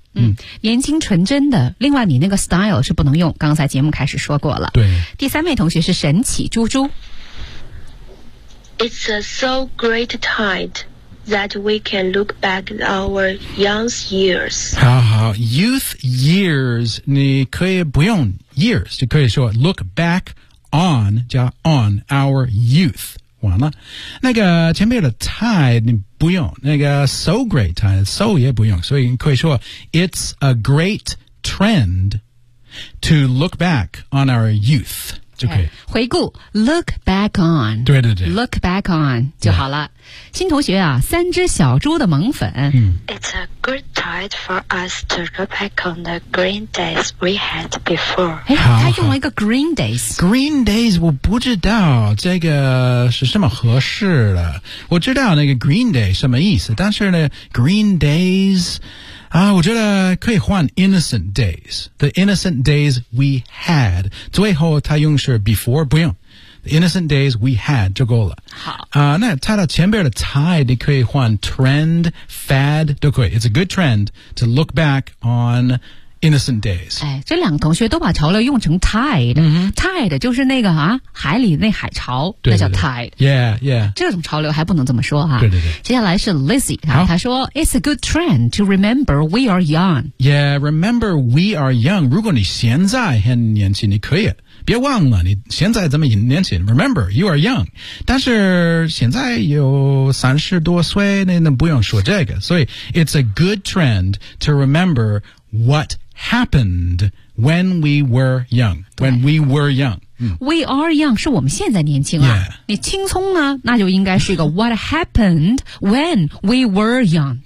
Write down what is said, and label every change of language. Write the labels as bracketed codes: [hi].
[zh] 嗯，年轻纯真的，另外你那个 style 是不能用，刚才节目开始说过了。对，第三位同学是神奇猪猪。 [en] It's a so great tide that we can look back at our young years. [zh] 好好 ， [en] youth years， [zh] 你可以不用 years， 就可以说 [en] look back on [zh] 加 [en] on our youth。 [zh] 完了，那个前面的 tide 你不用，那个 [en] so great tide so [zh] 也不用，所以你可以说 [en] it's a great trend to look back on our youth [zh] 就可以 [en] okay, [zh] 回顾 [en] look back on [zh] 对对对 [en] look back on [zh] 就好了、 [en] yeah. [zh] 新同学啊，三只小猪的萌粉、嗯、 [en] It's a good tide for us to look back on the green days we had before [zh] 他用了一个 green days green days 我不知道这个是什么合适的，我知道那个 green day 什么意思，但是呢 green days啊、我觉得可以换 innocent days [en] the innocent days we had [zh] 最后他用是 before 不用 the innocent days we had 就够了好、那他的前边的 tide 你可以换 trend fad 都可以 [en] it's a good trend to look back on innocent days. [zh] 哎，这两个同学都把潮流用成 tide.、Tide 就是那个啊，海里那海潮，对对对，那叫 tide. [en] Yeah, yeah. [zh] 这种潮流还不能这么说啊。对对对。接下来是 Lizzie 啊，她说 [en] It's a good trend to remember we are young. Yeah, remember we are young. [zh] 如果你现在很年轻，你可以别忘了你现在这么年轻。 [en] Remember you are young. [zh] 但是现在有三十多岁，那不用说这个。所以 [en] It's a good trend to remember what happened when we were young. When we were young. We are young [zh] 是我们现在年轻啊、 [en] yeah. [zh] 你轻松呢那就应该是一个 [en] What happened when we were young